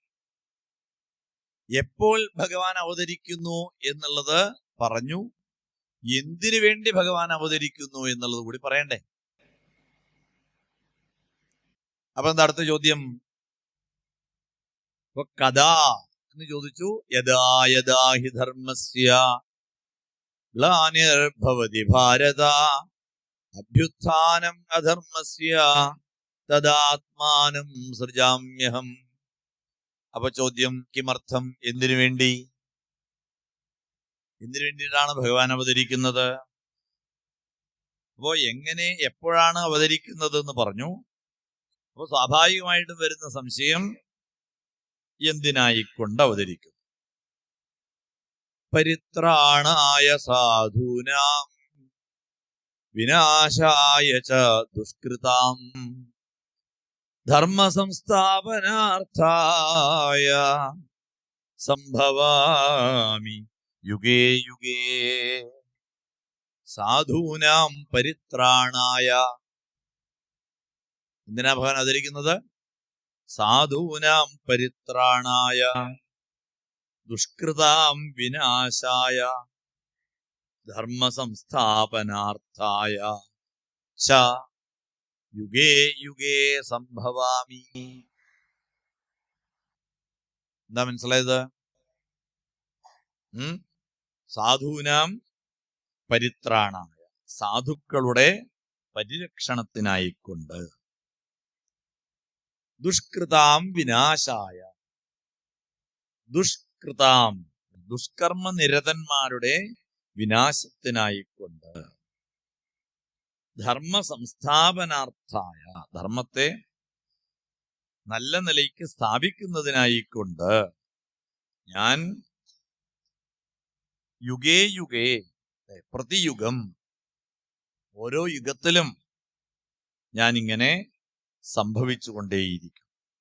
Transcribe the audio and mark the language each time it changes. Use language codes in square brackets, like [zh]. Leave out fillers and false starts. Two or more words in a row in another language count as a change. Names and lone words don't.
[ml] എപ്പോൾ ഭഗവാൻ അവതരിക്കുന്നു എന്നുള്ളത് പറഞ്ഞു, എന്തിനു വേണ്ടി ഭഗവാൻ അവതരിക്കുന്നു എന്നുള്ളത് കൂടി പറയണ്ടേ? അപ്പൊ എന്താ അടുത്ത ചോദ്യം? കഥാ എന്ന് ചോദിച്ചു. [sa] യഥാ യഥാ ഹി ധർമ്മസ്യ ഗ്ലാനിർഭവതി ഭാരത അഭ്യുത്ഥാനം അധർമ്മസ്യ തദാത്മാനം സൃജാമ്യഹം. [ml] അപ്പൊ ചോദ്യം, കിമർത്ഥം? എന്തിനു വേണ്ടി? എന്തിനു വേണ്ടിയിട്ടാണ് ഭഗവാൻ അവതരിക്കുന്നത്? അപ്പോ എങ്ങനെ, എപ്പോഴാണ് അവതരിക്കുന്നത് എന്ന് പറഞ്ഞു. അപ്പൊ സ്വാഭാവികമായിട്ടും വരുന്ന സംശയം, എന്തിനായിക്കൊണ്ട് അവതരിക്കും? [sa] പരിത്രാണായ സാധൂനാം വിനാശായ ച ദുഷ്കൃതാം ധർമ്മ സംസ്ഥാപനാർത്ഥായ സംഭവാമി യുഗേ യുഗേ. സാധൂനാം പരിത്രാണായ. [ml] എന്തിനാ ഭഗവാൻ അവതരിക്കുന്നത്? [sa] സാധൂനാം പരിത്രാണായ ദുഷ്കൃതാം വിനാശായ ധർമ്മ സംസ്ഥാപനാർത്ഥായ ച യുഗേ യുഗേ സംഭവാമി. [ml] എന്താ മനസ്സിലായത്? [sa] സാധൂനാം പരിത്രാണായ, [ml] സാധുക്കളുടെ പരിരക്ഷണത്തിനായിക്കൊണ്ട് [sa] ദുഷ്കൃതാം വിനാശായ, [ml] ദുഷ്കൃതാം ദുഷ്കർമ്മ നിരതന്മാരുടെ വിനാശത്തിനായിക്കൊണ്ട്, [sa] ധർമ്മ സംസ്ഥാപനാർത്ഥായ [ml] ധർമ്മത്തെ നല്ല നിലയ്ക്ക് സ്ഥാപിക്കുന്നതിനായിക്കൊണ്ട് ഞാൻ [sa] യുഗേ യുഗേ [ml] പ്രതിയുഗം ഓരോ യുഗത്തിലും ഞാൻ ഇങ്ങനെ സംഭവിച്ചുകൊണ്ടേയിരിക്കും.